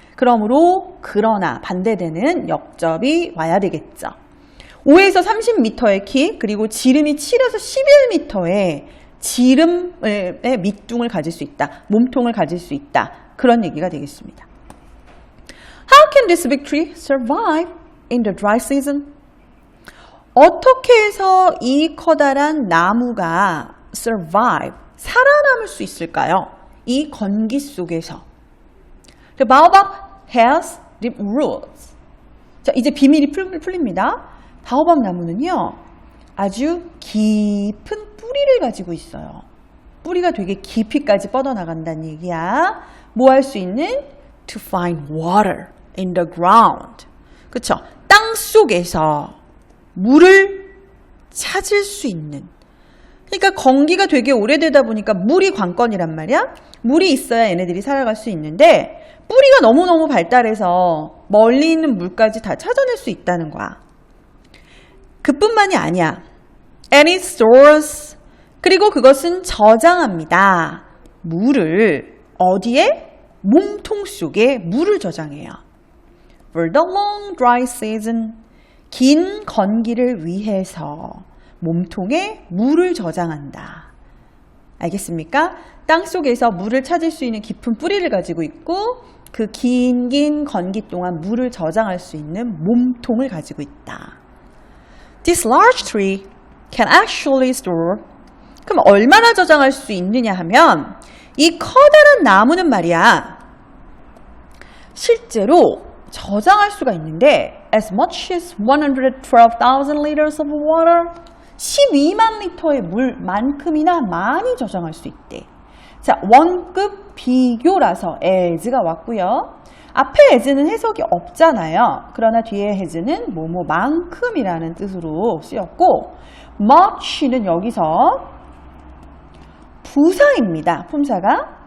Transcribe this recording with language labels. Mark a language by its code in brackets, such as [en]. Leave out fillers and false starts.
[ko] 그러므로 그러나 반대되는 역접이 와야 되겠죠. 5에서 30m의 키 그리고 지름이 7에서 11m의 지름의 밑둥을 가질 수 있다. 몸통을 가질 수 있다. 그런 얘기가 되겠습니다. [en] How can this big tree survive in the dry season? [ko] 어떻게 해서 이 커다란 나무가 survive, 살아남을 수 있을까요? 이 건기 속에서. [en] The baobab has deep roots. [ko] 자, 이제 비밀이 풀립니다. 바오밥 나무는요, 아주 깊은 뿌리를 가지고 있어요. 뿌리가 되게 깊이까지 뻗어나간다는 얘기야. 뭐 할 수 있는? [en] To find water in the ground. [ko] 그쵸? 땅 속에서 물을 찾을 수 있는. 그러니까 건기가 되게 오래되다 보니까 물이 관건이란 말이야. 물이 있어야 얘네들이 살아갈 수 있는데 뿌리가 너무너무 발달해서 멀리 있는 물까지 다 찾아낼 수 있다는 거야. 그뿐만이 아니야. [en] And it stores. [ko] 그리고 그것은 저장합니다. 물을 어디에? 몸통 속에 물을 저장해요. [en] For the long dry season. [ko] 긴 건기를 위해서 몸통에 물을 저장한다. 알겠습니까? 땅 속에서 물을 찾을 수 있는 깊은 뿌리를 가지고 있고 그 긴 건기 동안 물을 저장할 수 있는 몸통을 가지고 있다. [en] This large tree can actually store. [ko] 그럼 얼마나 저장할 수 있느냐 하면 이 커다란 나무는 말이야. 실제로 저장할 수가 있는데 [en] as much as 112,000 liters of water. [ko] 12만 리터의 물만큼이나 많이 저장할 수 있대. 자, 원급 비교라서 as가 왔고요. 앞에 as는 해석이 없잖아요. 그러나 뒤에 as는 뭐뭐만큼이라는 뜻으로 쓰였고 much는 여기서 부사입니다. 품사가.